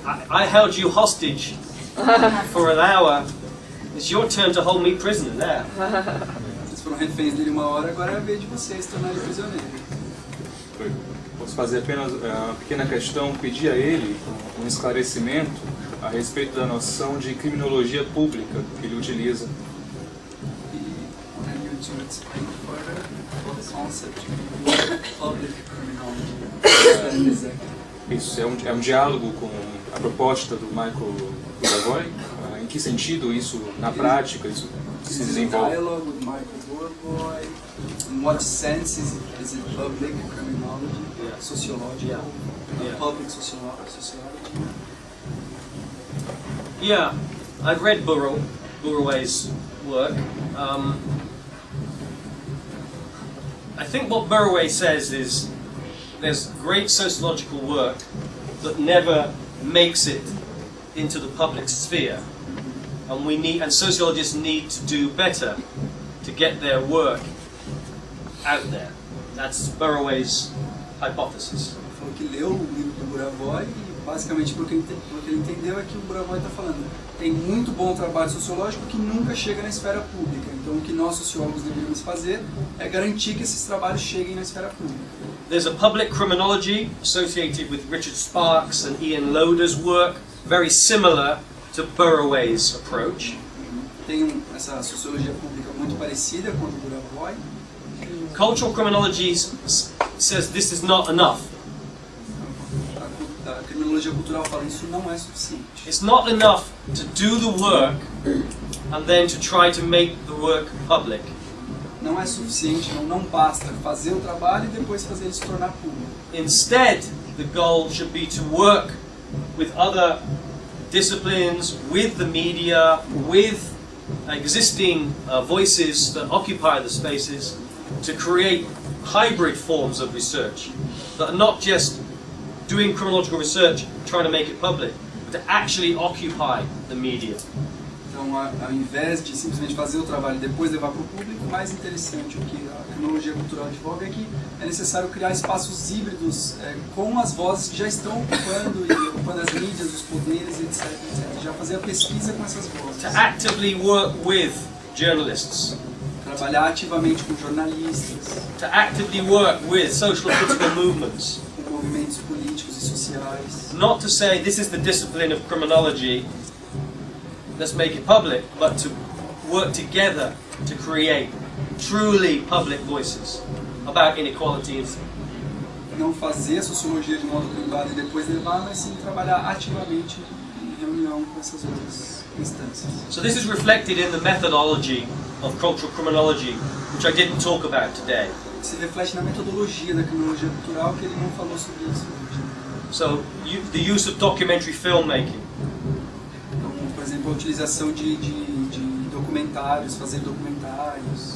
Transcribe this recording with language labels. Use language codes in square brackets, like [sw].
[en] I held you hostage for an hour. It's your turn to hold me prisoner now. [pt] Vocês foram reféns dele uma hora, agora é a vez de vocês tornarem prisioneiro. Posso fazer apenas uma pequena questão, pedir a ele um esclarecimento a respeito da noção de criminologia pública que ele utiliza. [en] And you to explain further about the concept of public criminology? [pt] Isso, é um diálogo com a proposta do Michael Buravoy. Em que sentido isso, na prática, isso se desenvolve? [en] Dialogue with Michael Buravoy. In what sense is it public criminology? Yeah. Sociological? Yeah. Public sociology? Yeah, I've read Burawoy's work. I think what Burawoy says is there's great sociological work that never makes it into the public sphere, and sociologists need to do better to get their work out there. That's Burawoy's hypothesis. [pt] Ele falou que leu o livro do Buravoy e basicamente o que ele entendeu é que o Buravoy está falando. Tem muito bom trabalho sociológico que nunca chega na esfera pública. Então o que nós sociólogos deveríamos fazer é garantir que esses trabalhos cheguem na esfera pública. [en] There's a public criminology associated with Richard Sparks and Ian Loder's work, very similar to Burawoy's approach. [pt] Tem essa sociologia pública muito parecida com a do Buravoy. [en] Cultural criminology says this is not enough. [pt] A criminologia cultural fala isso não é suficiente. [en] It's not enough to do the work and then to try to make the work public. [pt] Não é suficiente, não basta fazer o trabalho e depois fazer ele se tornar público. [en] Instead, the goal should be to work with other disciplines, with the media, with existing voices that occupy the spaces, to create hybrid forms of research that are not just doing criminological research, trying to make it public, but to actually occupy the media. [pt] Então, ao invés de simplesmente fazer o trabalho e depois levar para o público, mais interessante o que a criminologia cultural advoga é que é necessário criar espaços híbridos com as vozes que já estão ocupando as mídias, os poderes, etc. Já fazer a pesquisa com essas vozes. [en] To actively work with journalists. [pt] Trabalhar ativamente com jornalistas. [en] To actively work with social and political movements. [pt] Com movimentos políticos e sociais. [en] Not to say this is the discipline of criminology, let's make it public, but to work together to create truly public voices about inequality. [pt] Não fazer a sociologia de modo privado e depois levar, mas sim trabalhar ativamente em reunião com essas outras instâncias. [en] So this is reflected in the methodology of cultural criminology, which I didn't talk about today. [pt] Se reflete na metodologia da criminologia cultural, que ele não falou sobre isso hoje. [en] So the use of documentary filmmaking. [pt] Então, por exemplo, a utilização de documentários, fazer documentários.